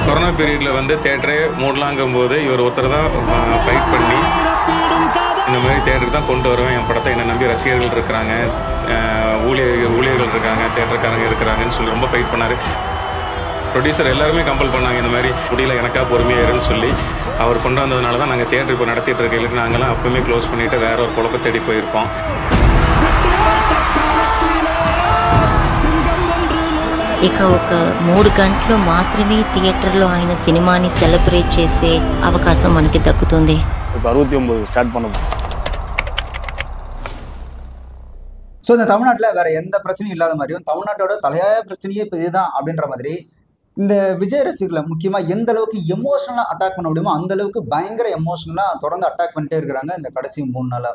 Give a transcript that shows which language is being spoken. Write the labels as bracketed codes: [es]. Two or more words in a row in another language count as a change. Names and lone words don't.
[en] corona periodil [ta] வந்து தேட்டரே மூடலாங்கும் போது இவர் ஒருத்தர் தான் ஃபைட் பண்ணி இந்த மாதிரி தேட்டருக்கு தான் கொண்டு வருவேன் என் படத்தை, என்னை நம்பி ரசிகர்கள் இருக்கிறாங்க, ஊழியர்கள் இருக்காங்க, தேட்டருக்காரங்க இருக்கிறாங்கன்னு சொல்லி ரொம்ப ஃபைட் பண்ணார். ப்ரொடியூசர் எல்லாருமே கம்பல் பண்ணாங்க, இந்த மாதிரி முடியல எனக்கா பொறுமையாக இருன்னு சொல்லி. அவர் கொண்டு வந்ததுனால தான் நாங்கள் தேட்டர் இப்போ நடத்திட்டு இருக்க, இல்லை நாங்களாம் அப்பவுமே க்ளோஸ் பண்ணிவிட்டு வேற ஒரு குழப்ப தேடி போயிருப்போம். [te] ఇక ఒక 3 గంటలు మాత్రమే థియేటర్లో ఆయన సినిమాని సెలబ్రేట్ చేసే అవకాశం మనకి దక్కుతుంది. [ta] இப்போ 69 ஸ்டார்ட் பண்ண. ஸோ இந்த தமிழ்நாட்டில் வேற எந்த பிரச்சனையும் இல்லாத மாதிரியும் தமிழ்நாட்டோட தலையாய பிரச்சனையே இப்போ இதுதான் அப்படின்ற மாதிரி இந்த விஜய் ரசிகர்களை முக்கியமாக எந்த அளவுக்கு எமோஷனலாக அட்டாக் பண்ண முடியுமோ அந்த அளவுக்கு பயங்கர எமோஷனலாக தொடர்ந்து அட்டாக் பண்ணிட்டே இருக்கிறாங்க இந்த கடைசி 3 நாளாக.